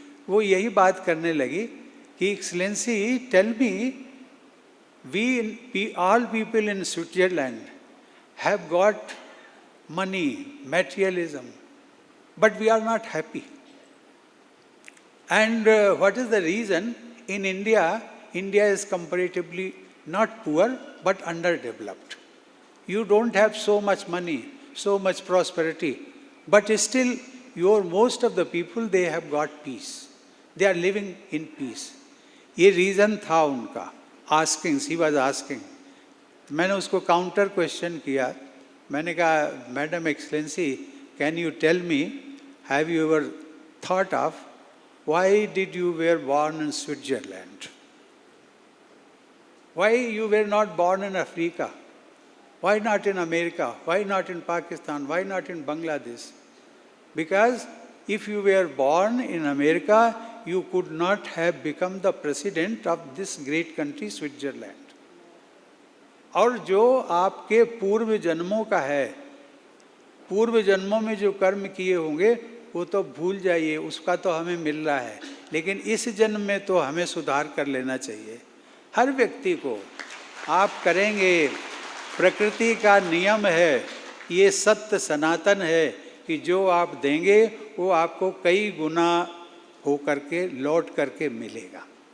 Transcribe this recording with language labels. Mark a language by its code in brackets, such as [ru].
[hi] वो यही बात करने लगी कि [en] Excellency tell me, we all people in Switzerland have got money, materialism, but we are not happy. And what is the reason? In India, India is comparatively not poor but underdeveloped. You don't have so much money, so much prosperity, but still most of the people, they have got peace. They are living in peace. ये reason [hi] था उनका, [en] Asking, he was asking. [hi] मैंने उसको counter question किया. मैंने कहा, [en] Madam excellency, can you tell me, have you ever thought of why did you were born in Switzerland? Why you were not born in Africa? Why not in America? Why not in Pakistan? Why not in Bangladesh? Because if you were born in America, you could not have become the president of this great country, Switzerland. [hi] और जो आपके पूर्व जन्मों का है, पूर्व जन्मों में जो कर्म किए होंगे वो तो भूल जाइए, उसका तो हमें मिल रहा है, लेकिन इस जन्म में तो हमें सुधार कर लेना चाहिए. हर व्यक्ति को आप करेंगे. प्रकृति का नियम है, ये सत्य सनातन है कि जो आप देंगे वो आपको कई गुना हो करके लौट करके मिलेगा.